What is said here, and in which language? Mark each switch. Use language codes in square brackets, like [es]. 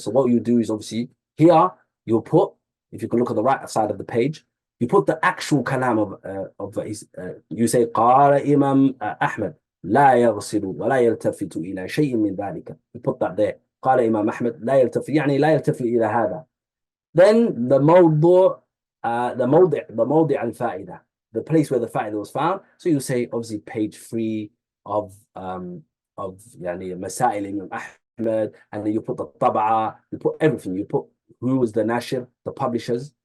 [en] So what you do is obviously here you'll put, if you can look at the right side of the page, you put the actual kalam of you say [ar] قال إمام أحمد لا يغسل ولا يلتفت إلى شيء من ذلك. [en] You put that there. [ar] قال إمام أحمد لا يلتفت, يعني لا يلتفت إلى هذا. [en] Then the موضوع the [ar] موضع الفائدة, [en] the place where the fa'idah was found. So you say obviously page 3 of يعني مسائل Imam Ahmed, and then you put the tab'a, you put everything, you put who was the nashir, the publishers.